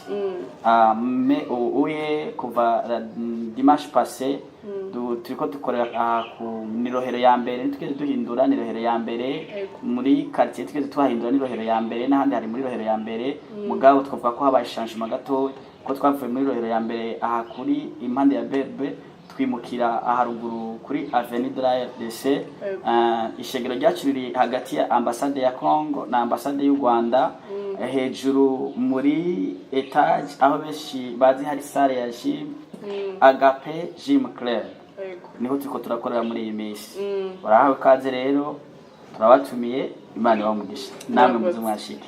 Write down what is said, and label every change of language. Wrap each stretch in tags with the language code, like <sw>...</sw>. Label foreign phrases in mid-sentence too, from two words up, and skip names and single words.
<rn>Mais uye kuva</rn> <fr>dimanche passé</fr> <rn>turiko dukorera ku nirohero ya mbere nitugeze duhindura nirohero ya mbere muri quartier tugeze twahindura nirohero ya mbere n'ahandi hari muri nirohero ya mbere mugabo twavuga ko habaye changement gato ko twavuye muri nirohero ya mbere kuri impande ya BRB twimukira aharuguru kuri Avenue de la RDC. Ishengero ryacu riri hagati ya ambassade ya Congo na ambassade y'u Rwanda hejuru muri etage aho beshi bazi hari salle ya gym Agape Gym Club. Niho turiko turakorera muri iyi minsi. Barahawe kaze rero turabatumiye Imana ibamugisha namwe muze mwashike.</rn>